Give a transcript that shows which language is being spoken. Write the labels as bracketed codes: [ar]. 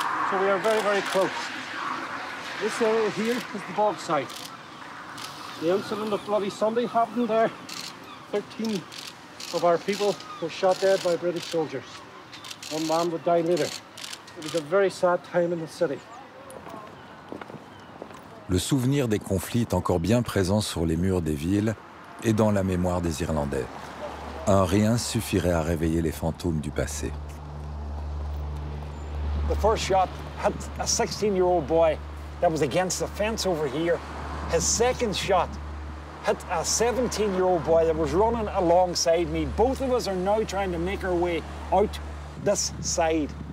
[en] So we are very, very close. This area here is the bog site. The incident of Bloody Sunday happened there. 13 of our people were shot dead by British soldiers. One man would die later. It was a very sad time in the city. [fr] Le souvenir des conflits est encore bien présent sur les murs des villes et dans la mémoire des Irlandais. Un rien suffirait à réveiller les fantômes du passé. [en] The first shot hit a 16-year-old boy that was against the fence over here. His second shot hit a 17-year-old boy that was running alongside me. Both of us are now trying to make our way out this side.